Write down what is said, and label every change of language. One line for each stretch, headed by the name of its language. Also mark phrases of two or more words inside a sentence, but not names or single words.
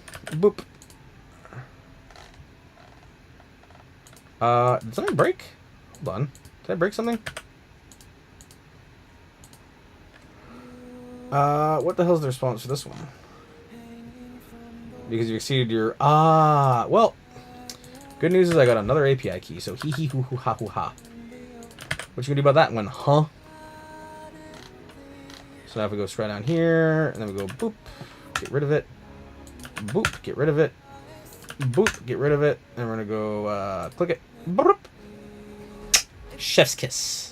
English: Boop. Did something break? Hold on. Did I break something? What the hell's the response for this one? Because you exceeded your... well... Good news is I got another API key, so hee hee hoo hoo ha hoo ha. What you gonna do about that one, huh? So now if we go straight down here, and then we go boop, get rid of it, boop, get rid of it, boop, get rid of it, and we're gonna go click it, boop. Chef's kiss.